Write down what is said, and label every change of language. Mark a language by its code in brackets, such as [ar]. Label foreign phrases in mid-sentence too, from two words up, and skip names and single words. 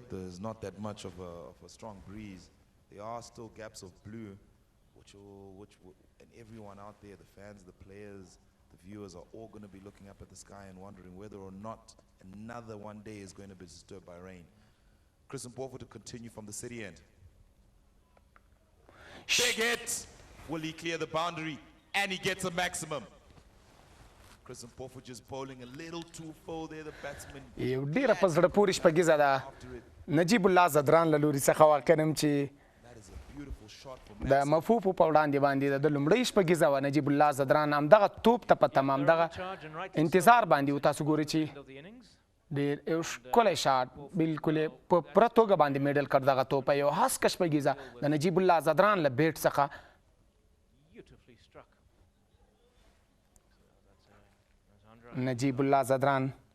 [en] There's not that much of a strong breeze. There are still gaps of blue, and everyone out there, the fans, the players, the viewers are all going to be looking up at the sky and wondering whether or not another one day is going to be disturbed by rain. Chris Mpofu to continue from the city end. Big hit! Will he clear the boundary? And he gets a maximum. Chris Mpofu just bowling a little too full there, the batsman. [ps] یو ډیره په زړه پورې شپږیزه ده نجیب الله زدران له لوري څخه واقع نم چې د مفوفو په وړاندې باندې د لومړۍ شپږیزه وه نجیب الله زدران همدغه توپ ته په تمام دغه انتظار باندې و تاسو ګورئ چې ډېر یو ښکلی شاټ بلکل یې په پوره توګه باندې میډل کړ دغه توپ یو هسکه شپږیزه د نجیب الله زدران له بیټ څخه نجیب الله زدران